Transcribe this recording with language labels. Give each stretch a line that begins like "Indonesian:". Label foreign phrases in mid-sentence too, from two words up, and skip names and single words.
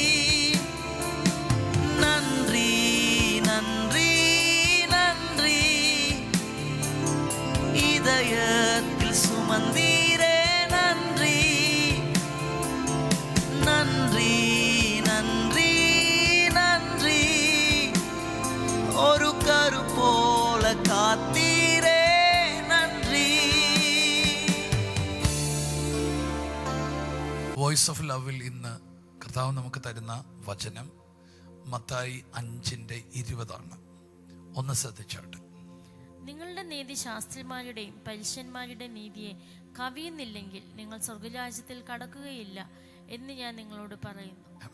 Tamil: நன்றி நன்றி நன்றி, இதயத்தில் சுமந்தீரே நன்றி. நன்றி நன்றி நன்றி, ஒரு கருப்போல காத்தீரே நன்றி.
Malayalam: വോയിസ് ഓഫ് ലവിൽ ഇന്ന് കർത്താവ് നമുക്ക് തരുന്ന വചനം മത്തായി 5:20 ഒന്ന് ശ്രദ്ധിച്ചാട്ടെ. നിങ്ങളുടെ നീതി ശാസ്ത്രിമാരുടെയും പരീശന്മാരുടെയും നീതിയെ കവിയുന്നില്ലെങ്കിൽ നിങ്ങൾ സ്വർഗരാജ്യത്തിൽ കടക്കുകയില്ല എന്ന് ഞാൻ നിങ്ങളോട് പറയുന്നു.